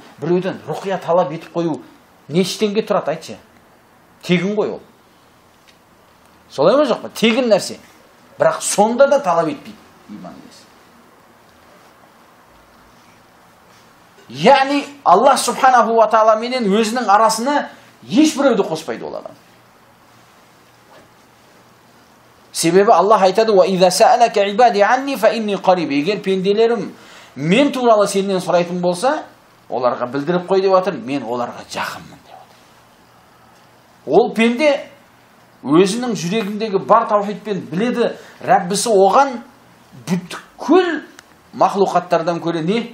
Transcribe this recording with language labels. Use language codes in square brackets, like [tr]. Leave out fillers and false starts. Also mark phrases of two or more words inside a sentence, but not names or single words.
[kk] біреуден рұқия талап етіп қою нештенге тұрады, айтшы? Тегін ғой ол. Солай ма жоқ па? Тегін нәрсе. Бірақ сонда да талап етпейді иман иесі. Яғни Аллах [ar] سبحانه وتعالى [kk] менен өзінің арасына ешбіреуді қоспайды ол адам. Себебі Аллах айтады: [ar] "وإذا سألك عبادي عني فإني قريب." [kk] Егер пенделерім мен туралы сенен сұрайтын болса, оларға білдіріп қой деп жатыр, мен оларға жақынмын деп жатыр. Ол пенде өзінің жүрегіндегі бар таухидпен біледі, Раббісі оған бүткіл мақлуқаттардан көре не?